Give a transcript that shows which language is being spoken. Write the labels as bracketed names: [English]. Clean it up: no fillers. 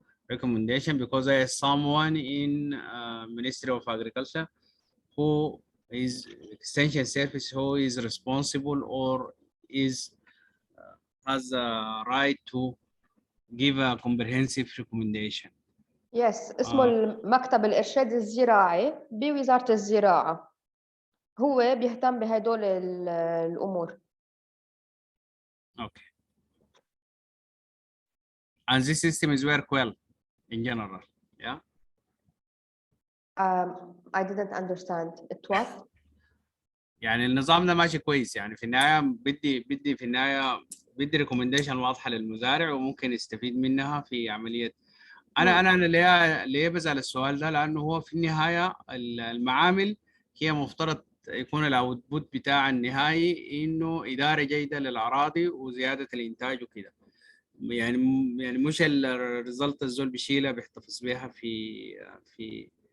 [English] recommendation because there is someone in Ministry of Agriculture who is extension service who is responsible or is has a right to give a comprehensive recommendation. [Arabic] Yes اسمه المكتب الإرشاد الزراعي بوزارة الزراعة هو بيهتم بهدول الأمور. [English] Okay. And this system is work well in general, yeah? I didn't understand it what? [Arabic] يعني النظام ده ماشي كويس يعني في النهاية بدي في النهاية بدي ريكومنديشن واضحة للمزارع وممكن يستفيد منها في عملية أنا ليه بسأل السؤال ده لأنه هو في النهاية المعامل هي مفترض يكون الاوتبوت بتاع النهائي إنه إدارة جيدة للأراضي وزيادة الإنتاج وكده يعني مش الريزلت الزول بيشيلها بيحتفظ بيها في